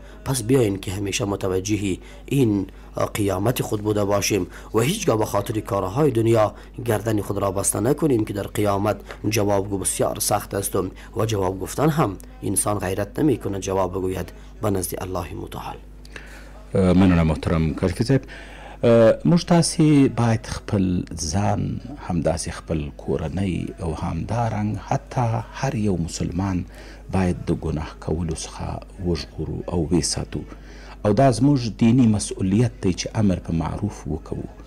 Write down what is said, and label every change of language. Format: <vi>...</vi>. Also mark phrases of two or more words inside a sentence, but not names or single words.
<fa>پس بیاین که همیشه متوجه این قیامت خود بوده باشیم و هیچگاه به خاطر کارهای دنیا گردن خود را بسته نکنیم که در قیامت جوابگو بسیار سخت است و جواب گفتن هم انسان غیرت نمی کنه جواب بگوید به نزد الله متعال.</fa> <ps>مننه محترم کارکی صاحب. موږ تاسې باید خپل ځان، همداسې خپل کورنۍ او همدارنګ حتی هر یو مسلمان باید د ګناه کولو څخه وژغورو او وساتو، او دا زموږ دینی مسؤلیت دی چې امر په معروف وکړو.</ps>